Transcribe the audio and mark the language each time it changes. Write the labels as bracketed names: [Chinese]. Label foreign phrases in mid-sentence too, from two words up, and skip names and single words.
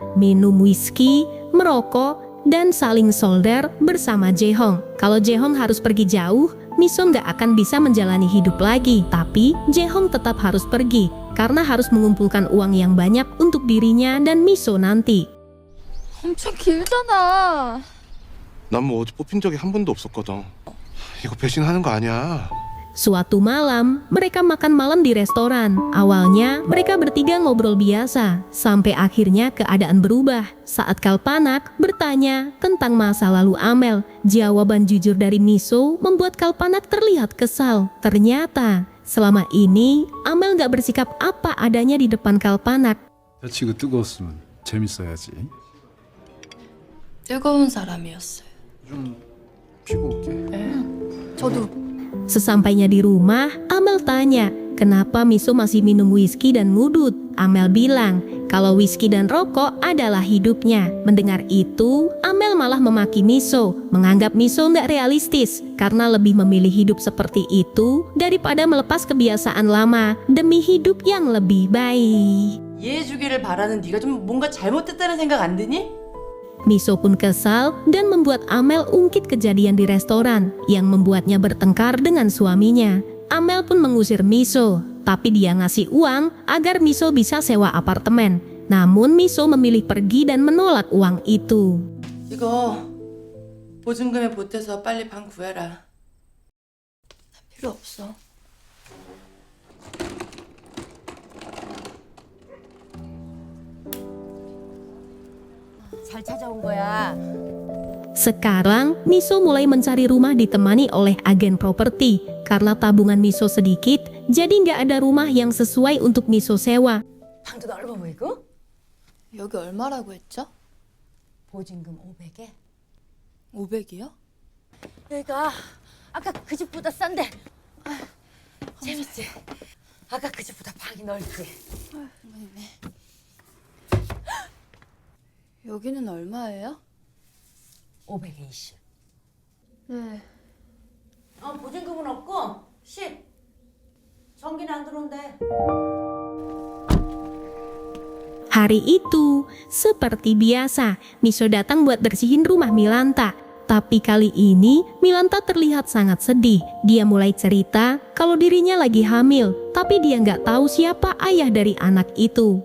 [Indonesian] Minum whisky, merokok, dan saling solder bersama Jae-hong. Kalau Jae-hong harus pergi jauh, Miso nggak akan bisa menjalani hidup lagi. Tapi Jae-hong tetap harus pergi karena harus mengumpulkan uang yang banyak untuk dirinya dan Miso nanti. [Korean] 엄청 길잖아. 난 뭐 어디 뽑힌 적이 한 번도 없었거든. 이거 배신하는 거 아니야. [Indonesian] Suatu malam, mereka makan malam di restoran. Awalnya, mereka bertiga ngobrol biasa, sampai akhirnya keadaan berubah. Saat Kalpanak bertanya tentang masa lalu Amel, jawaban jujur dari Miso membuat Kalpanak terlihat kesal. Ternyata, selama ini, Amel gak bersikap apa adanya di depan Kalpanak. [Korean] 여자친구 뜨거웠으면 재밌어야지. 뜨거운 사람이었어요. 좀 피고 올게. 저도. [Indonesian] Sesampainya di rumah, Amel tanya, kenapa Miso masih minum whisky dan ngudut? Amel bilang, kalau whisky dan rokok adalah hidupnya. Mendengar itu, Amel malah memaki Miso, menganggap Miso nggak realistis karena lebih memilih hidup seperti itu daripada melepas kebiasaan lama demi hidup yang lebih baik. [Korean] 이해해주기를 바라는 네가 좀 뭔가 잘못됐다는 생각 안 드니? [Indonesian] Miso pun kesal dan membuat Amel ungkit kejadian di restoran yang membuatnya bertengkar dengan suaminya. Amel pun mengusir Miso, tapi dia ngasih uang agar Miso bisa sewa apartemen. Namun Miso memilih pergi dan menolak uang itu. [Korean] 이거 보증금에 보태서 빨리 방 구해라. 필요 없어. 잘 찾아온 거야. [Indonesian] Sekarang, Miso mulai mencari rumah ditemani oleh agen properti. Karena tabungan Miso sedikit, jadi nggak ada rumah yang sesuai untuk Miso sewa. [Korean] 방도 넓어 보이고? 여기 얼마라고 했죠? 보증금 500에? 500이요? 내가 아까 그 집보다 싼데. 재밌지? 아까 그 집보다 방이 넓지? 여기는 얼마예요? 520. 네. 보증금은 없고 10. 전기는 안 들어온대. [Indonesian] Hari itu, seperti biasa, Miso datang buat bersihin rumah Milanta. Tapi kali ini, Milanta terlihat sangat sedih. Dia mulai cerita kalau dirinya lagi hamil, tapi dia nggak tahu siapa ayah dari anak itu.